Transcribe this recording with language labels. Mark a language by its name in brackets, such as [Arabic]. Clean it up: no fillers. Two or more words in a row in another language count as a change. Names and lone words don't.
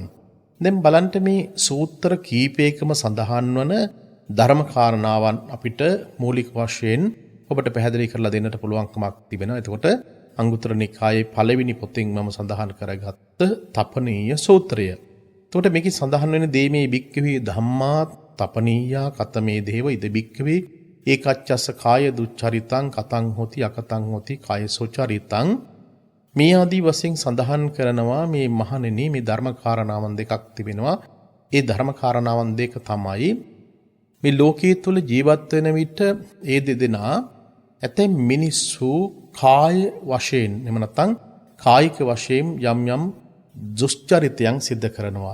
[Sinhala] දැන් බලන්න මේ සූත්‍ර කීපයකම සඳහන් වන ධර්ම කාරණාවන් අපිට මූලික වශයෙන් ඔබට පැහැදිලි කරලා දෙන්නට පුළුවන්කමක් තිබෙනවා. එතකොට අංගුත්තර නිකායේ පළවෙනි පොතෙන් මම සඳහන් කරගත්ත තපනීය සූත්‍රය. එතකොට මේකේ සඳහන් වෙන දේ [Pali] මේ භික්ඛවේ ධම්මා තපනීයා කතමේ දේව ඉද භික්ඛවේ ඒකච්චස්ස කාය දුච්චරිතං කතං හොති අකතං හොති කායසෝචරිතං [Sinhala] මේ ආදී වශයෙන් සඳහන් කරනවා මේ මහණෙනි මේ ධර්ම කාරණාවන් දෙකක් තිබෙනවා. ඒ ධර්ම කාරණාවන් දෙක තමයි මේ ලෝකයේ තුල ජීවත් වෙන විට ඒ දෙදෙනා ඇතැම් මිනිස්සු කාය වශයෙන් එහෙම නැත්නම් කායික වශයෙන් යම් යම් දුෂ්චරිතයන් සිද්ධ කරනවා.